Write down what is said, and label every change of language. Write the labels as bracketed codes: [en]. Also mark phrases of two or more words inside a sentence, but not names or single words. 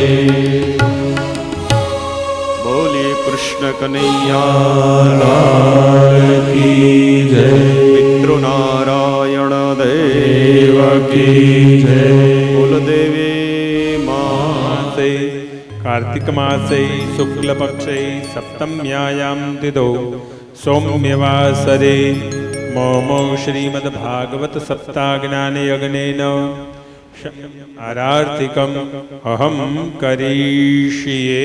[gu] બોલીએ કૃષ્ણ કનૈયા [hi] लाल की जय, [gu] પિતૃ નારાયણ દેવ [hi] की जय. [gu] કુલદેવી માતે. [sa] कार्तिक मासे शुक्ल पक्षे सप्तम्यायां तिथौ सौम्यवासरे मम श्रीमद्भागवत सप्ताज्ञान यज्ञेन आरार्तिकम् अहं करिष्ये.